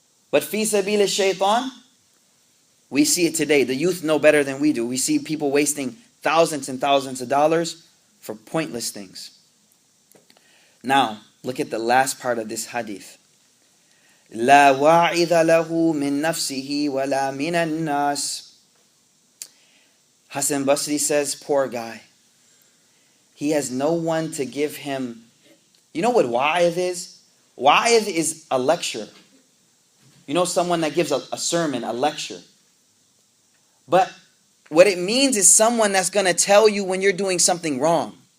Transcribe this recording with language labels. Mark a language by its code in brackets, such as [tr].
[en] But fi sabil shaitan, we see it today. The youth know better than we do. We see people wasting thousands and thousands of dollars for pointless things. Now, look at the last part of this hadith. [ar] لا واعظ له من نفسه ولا من الناس. [en] Hassan Basri says, poor guy. He has no one to give him. You know what wa'idh is? Wa'idh is a lecture. You know, someone that gives a sermon, a lecture. But what it means is someone that's going to tell you when you're doing something wrong.